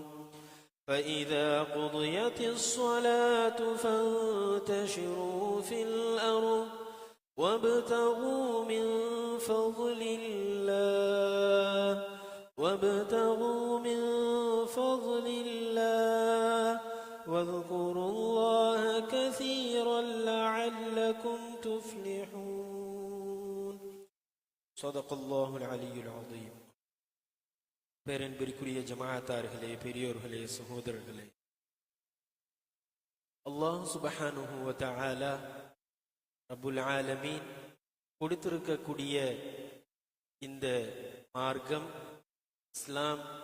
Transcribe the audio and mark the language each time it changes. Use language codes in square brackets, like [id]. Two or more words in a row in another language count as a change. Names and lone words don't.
[ar] فإذا قضيت الصلاة فانتشروا في الأرض وابتغوا من فضل الله واذكروا الله كثيرا لعلكم تفلحون. صدق الله العلي العظيم. [ta] பேரன்பிற்குரிய ஜமாஅத்தார்களே, பெரியோர்களே, சகோதரர்களே, அல்லாஹ் [ar] سبحانه وتعالى رب العالمين [ta] கொடுத்திருக்கக்கூடிய இந்த மார்க்கம் இஸ்லாம்